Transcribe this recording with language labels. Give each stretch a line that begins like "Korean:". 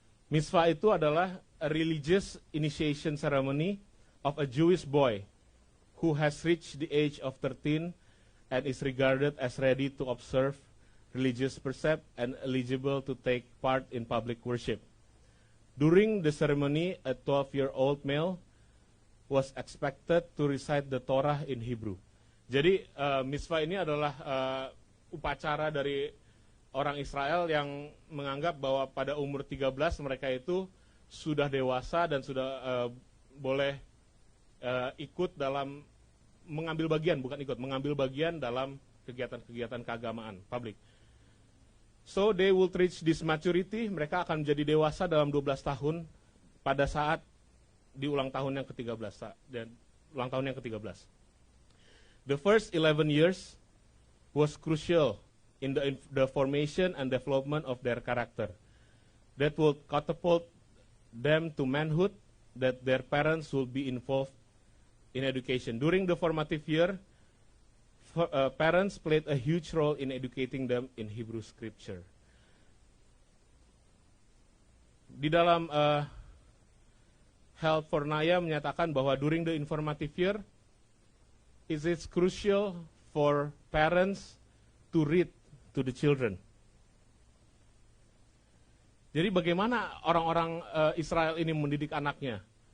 English: Mitzvah
Indonesian: itu adalah
English: a religious initiation ceremony of a Jewish boy who has reached the age of 13 and is regarded as ready to observe religious precept and eligible to take part in public worship. During the ceremony, a 12-year-old male was expected to recite the Torah in Hebrew.
Indonesian: Jadi mitzvah ini adalah upacara dari orang Israel yang menganggap bahwa pada umur 13 mereka itu sudah dewasa dan sudah boleh ikut dalam mengambil bagian dalam kegiatan-kegiatan keagamaan publik.
English: So they will reach this maturity,
Indonesian: mereka akan menjadi dewasa dalam 12 tahun pada saat di ulang tahun yang ke-13 dan ulang tahun yang ke-13.
English: The first 11 years was crucial in the formation and development of their character. That would catapult them to manhood, that their parents will be involved in education. During the formative year, parents played a huge role in educating them in Hebrew scripture.
Indonesian: Di dalam Health for Naya menyatakan bahwa
English: during the informative year, it is crucial for parents to read to the children.
Indonesian: Jadi bagaimana orang-orang Israel ini mendidik anaknya?